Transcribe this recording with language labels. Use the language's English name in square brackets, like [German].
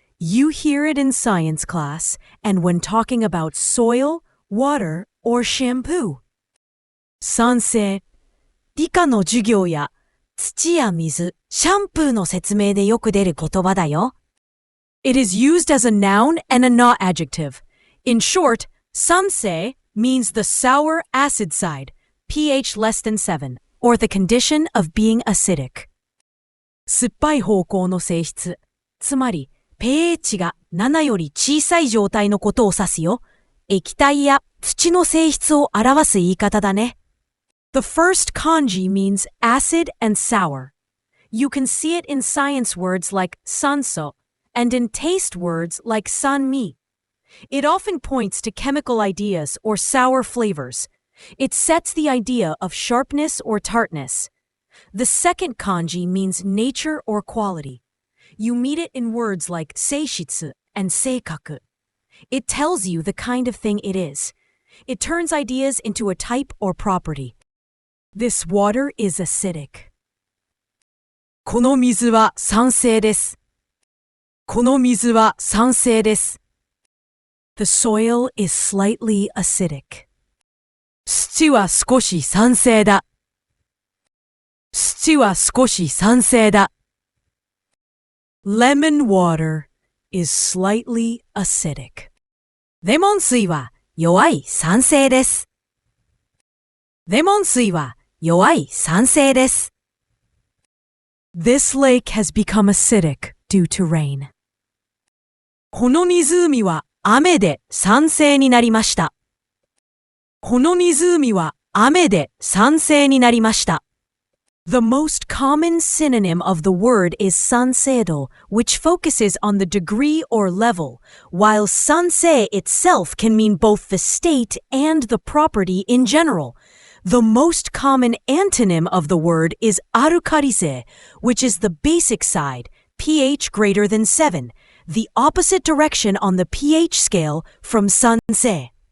[English] You hear it in science class and when talking about soil, water, or shampoo. [Japanese] さんせい. 理科の授業や土や水、シャンプーの説明でよく出る言葉だよ。 [English] It is used as a noun and a not adjective. In short, さんせい means the sour acid side, pH less than 7, or the condition of being acidic. [Japanese] 酸っぱい方向の性質、つまりpH が7より小さい状態のことを指すよ。液体や土の性質を表す言い方だね。 [English] The first kanji means acid and sour. You can see it in science words like sanso and in taste words like sanmi. It often points to chemical ideas or sour flavors. It sets the idea of sharpness or tartness. The second kanji means nature or quality. You meet it in words like seishitsu and seikaku. It tells you the kind of thing it is. It turns ideas into a type or property. This water is acidic. [Japanese] この水は酸性です。この水は酸性です。 [English] The soil is slightly acidic. [Japanese] 土は少し酸性だ。土は少し酸性だ。 [English] Lemon water is slightly acidic. [Japanese] レモン水は弱い酸性です。レモン水は弱い酸性です。 [English] This lake has become acidic due to rain. [Japanese] この湖は雨で酸性になりました。この湖は雨で酸性になりました。 [English] The most common synonym of the word is sanseido, which focuses on the degree or level, while sansei itself can mean both the state and the property in general. The most common antonym of the word is arukarise, which is the basic side, pH greater than 7, the opposite direction on the pH scale from sansei.